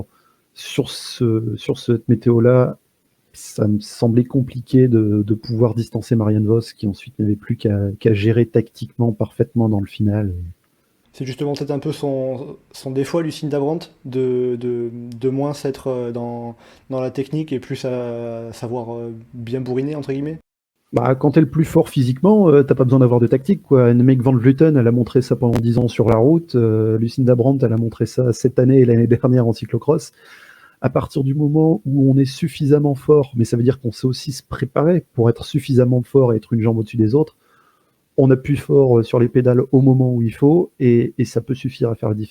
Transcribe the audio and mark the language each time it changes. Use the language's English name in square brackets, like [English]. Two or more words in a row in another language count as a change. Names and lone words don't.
[French] Sur cette météo-là, ça me semblait compliqué de pouvoir distancer Marianne Vos, qui ensuite n'avait plus qu'à gérer tactiquement parfaitement dans le final. C'est justement peut-être un peu son défaut à Lucinda Brandt, de moins s'être dans la technique et plus à savoir bien bourriner, entre guillemets. Bah, quand t'es le plus fort physiquement, t'as pas besoin d'avoir de tactique, quoi. Annemiek van Vleuten, elle a montré ça pendant 10 ans sur la route. Lucinda Brandt, elle a montré ça cette année et l'année dernière en cyclocross. À partir du moment où on est suffisamment fort, mais ça veut dire qu'on sait aussi se préparer pour être suffisamment fort et être une jambe au-dessus des autres, on appuie fort sur les pédales au moment où il faut, et ça peut suffire à faire la différence.